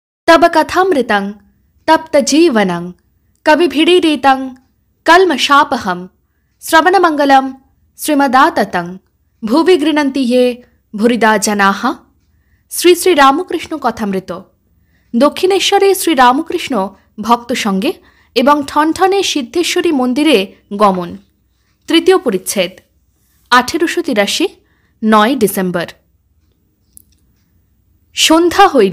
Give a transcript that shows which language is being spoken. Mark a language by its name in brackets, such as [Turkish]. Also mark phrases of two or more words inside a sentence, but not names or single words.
[Sanskrit] तब कथामृतं तप्तजीवनं कविभिरीडितं कल्मषापहं श्रवणमंगलं श्रीमदाततं भुवि गृह्णन्ति ये भूरिदा जनाः। [Bangla] শ্রী শ্রী রামকৃষ্ণ কথামৃত। দক্ষিণেশ্বরে শ্রীরামকৃষ্ণ ভক্ত সঙ্গে এবং ঠনঠনে সিদ্ধেশ্বরী মন্দিরে গমন। তৃতীয় পরিচ্ছেদ। 1883 9 ডিসেম্বর। সন্ধ্যা হইল।